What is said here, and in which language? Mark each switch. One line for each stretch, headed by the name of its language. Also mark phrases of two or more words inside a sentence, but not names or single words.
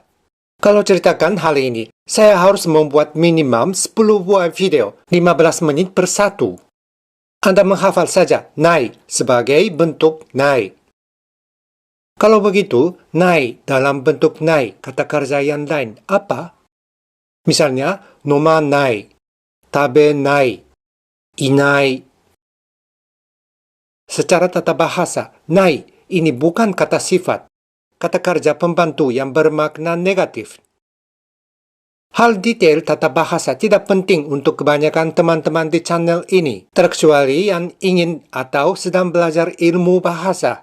Indonesian: Kalau ceritakan hal ini, saya harus membuat minimum 10 buah video, 15 menit per satu. Anda menghafal saja nai sebagai bentuk nai. Kalau begitu, nai dalam bentuk nai kata kerja yang lain apa? Misalnya,
Japanese: nomanai, tabenai, inai.
Indonesian: Secara tata bahasa, nai ini bukan kata sifat, kata kerja pembantu yang bermakna negatif. Hal detail tata bahasa tidak penting untuk kebanyakan teman-teman di channel ini, terkecuali yang ingin atau sedang belajar ilmu bahasa.